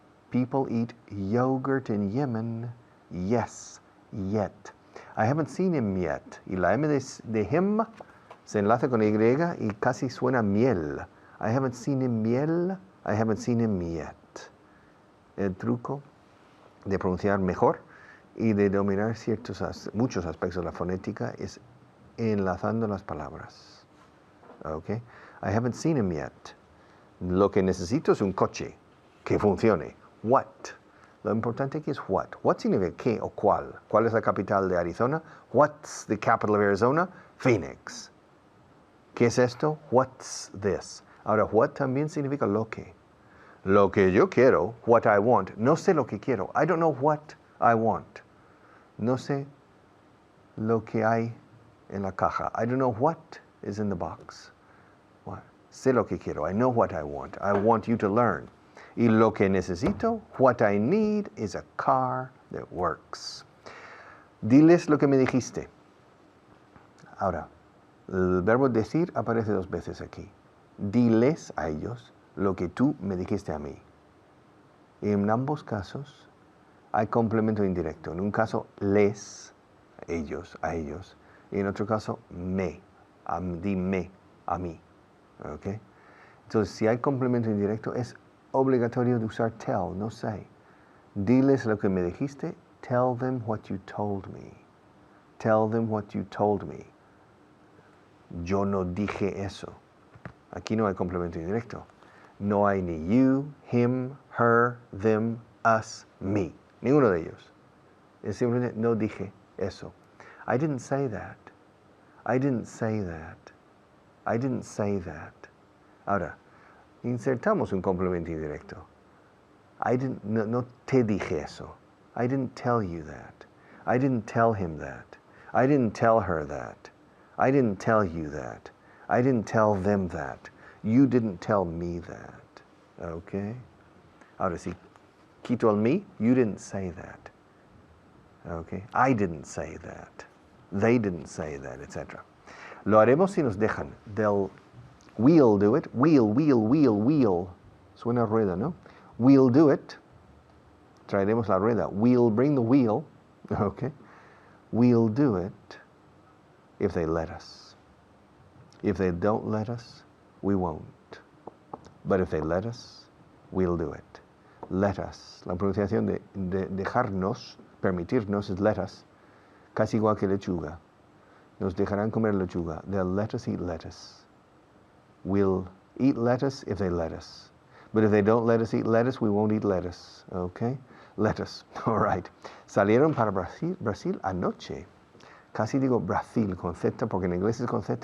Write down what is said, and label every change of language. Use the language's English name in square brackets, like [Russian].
[English] People eat yogurt in Yemen. Yes, yet. I haven't seen him yet. [Spanish] Y la M de him se enlaza con Y y casi suena miel. [English] I haven't seen him miel. I haven't seen him yet. [Spanish] El truco de pronunciar mejor y de dominar muchos aspectos de la fonética es enlazando las palabras. Okay? [English] I haven't seen him yet. [Spanish] Lo que necesito es un coche que funcione. [English] What? [Spanish] Lo importante aquí es what. What significa qué o cuál. ¿Cuál es la capital de Arizona? [English] What's the capital of Arizona? Phoenix. [Spanish] ¿Qué es esto? [English] What's this? [Spanish] Ahora, what también significa lo que. Lo que yo quiero, [English] what I want. [Spanish] No sé lo que quiero. [English] I don't know what I want. [Spanish] No sé lo que hay en la caja. [English] I don't know what is in the box. What? [Spanish] Sé lo que quiero. [English] I know what I want. I want you to learn. [Spanish] Y lo que necesito, [English] what I need, is a car that works. [Spanish] Diles lo que me dijiste. Ahora, el verbo decir aparece 2 veces aquí. Diles a ellos lo que tú me dijiste a mí. Y en ambos casos hay complemento indirecto. En un caso, les, ellos, a ellos. Y en otro caso, me, dime, a mí. ¿Okay? Entonces, si hay complemento indirecto, es obligatorio de usar tell, no say. Diles lo que me dijiste. [English] Tell them what you told me. Tell them what you told me. [Spanish] Yo no dije eso. Aquí no hay complemento indirecto. No hay ni you, him, her, them, us, me. Ninguno de ellos. Es simplemente no dije eso. [English] I didn't say that. I didn't say that. I didn't say that. [Spanish] Ahora, insertamos un complemento indirecto. No te dije eso. [English] I didn't tell you that. I didn't tell him that. I didn't tell her that. I didn't tell you that. I didn't tell them that. You didn't tell me that. Okay? [Spanish] Ahora si quito el me, [English] you didn't say that. Okay? I didn't say that. They didn't say that, etc. [Spanish] Lo haremos si nos dejan. [English] We'll do it. [Spanish] We'll. Suena rueda, ¿no? [English] We'll do it. [Spanish] Traeremos la rueda. [English] We'll bring the wheel. Okay? We'll do it if they let us. If they don't let us, we won't. But if they let us, we'll do it. Let us. [Spanish] La pronunciación de dejarnos, permitirnos, es let us. Casi igual que lechuga. Nos dejarán comer lechuga. [English] They'll let us eat lettuce. We'll eat lettuce if they let us. But if they don't let us eat lettuce, we won't eat lettuce. Okay? Lettuce. All right. [Spanish] Salieron para Brasil anoche. Casi digo Brasil con Z porque en inglés es con Z.